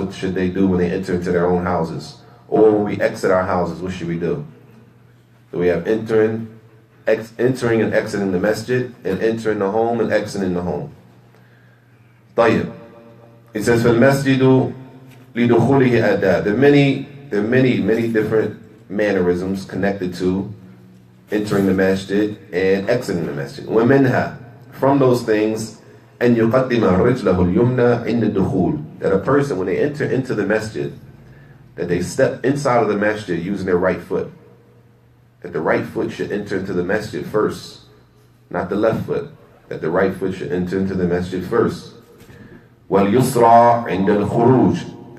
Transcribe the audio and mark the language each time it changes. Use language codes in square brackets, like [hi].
[en] What should they do when they enter into their own houses? Or when we exit our houses, what should we do? So we have entering and exiting the masjid, and entering the home and exiting the home. [ar] طيب. [en] It says, [ar] فَالْمَسْجِدُ لِدُخُولِهِ أَدَابٍ. [en] There are many different mannerisms connected to entering the masjid and exiting the masjid. [ar] وَمِنْهَا, [en] from those things, [ar] أَنْ يُقَدِّمَ رِجْلَهُ الْيُمْنَى عِنْدَ الدُّخُولِ. [en] That a person, when they enter into the masjid, that they step inside of the masjid using their right foot. That the right foot should enter into the masjid first, not the left foot. That the right foot should enter into the masjid first. [ar] وَالْيُسْرَى عِنْدَ الْخُرُوجِ.